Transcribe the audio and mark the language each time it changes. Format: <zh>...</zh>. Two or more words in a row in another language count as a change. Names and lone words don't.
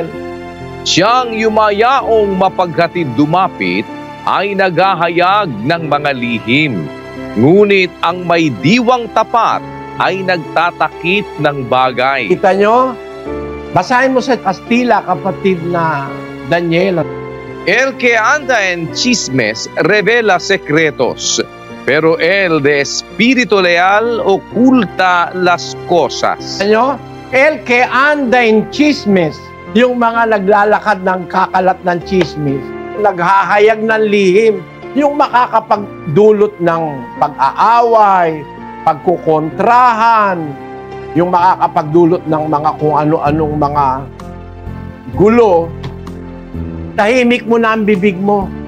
<tl>Siyang yumayaong mapaghatid dumapit ay naghahayag ng mga lihim. Ngunit ang may diwang tapat ay nagtatakip ng bagay. Kita nyo? Basahin mo sa Kastila, kapatid na Daniel.</tl> <es>El que anda en chismes revela secretos, pero el de espíritu leal oculta las cosas.</es> <tl>Ano?</tl> <es>El que anda en chismes,</es> <tl>yung mga naglalakad ng kakalat ng chismis, naghahayag ng lihim, yung makakapagdulot ng pag-aaway, pagkukontrahan, yung makakapagdulot ng mga kung ano-anong mga gulo, tahimik mo na ang bibig mo.</tl>